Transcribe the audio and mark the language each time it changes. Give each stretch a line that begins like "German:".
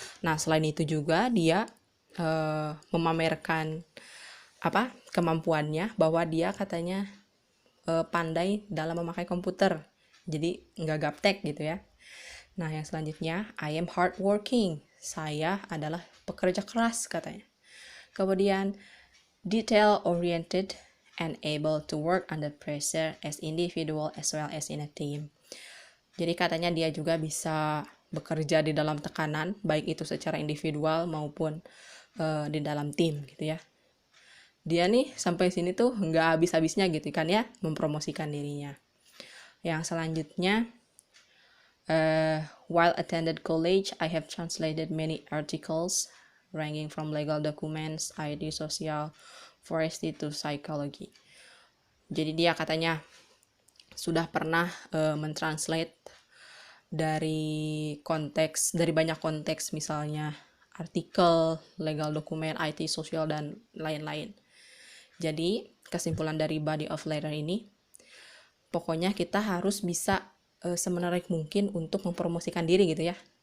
Indonesian: Nah, selain itu juga dia memamerkan kemampuannya, bahwa dia katanya pandai dalam memakai komputer. Jadi nggak gaptek gitu ya. Nah, yang selanjutnya,
English: I am hardworking.
Indonesian: Saya adalah pekerja keras katanya. Kemudian,
English: detail oriented and able to work under pressure as individual as well as in a team.
Indonesian: Jadi katanya dia juga bisa bekerja di dalam tekanan, baik itu secara individual maupun di dalam tim gitu ya. Dia nih sampai sini tuh nggak habis-habisnya gitu kan ya, mempromosikan dirinya. Yang selanjutnya,
English: while attended college, I have translated many articles ranging from legal documents, ID, social, forestry to psychology.
Indonesian: Jadi dia katanya sudah pernah mentranslate dari banyak konteks, misalnya artikel, legal dokumen, IT, sosial, dan lain-lain. Jadi kesimpulan dari body of letter ini, pokoknya kita harus bisa semenarik mungkin untuk mempromosikan diri gitu ya.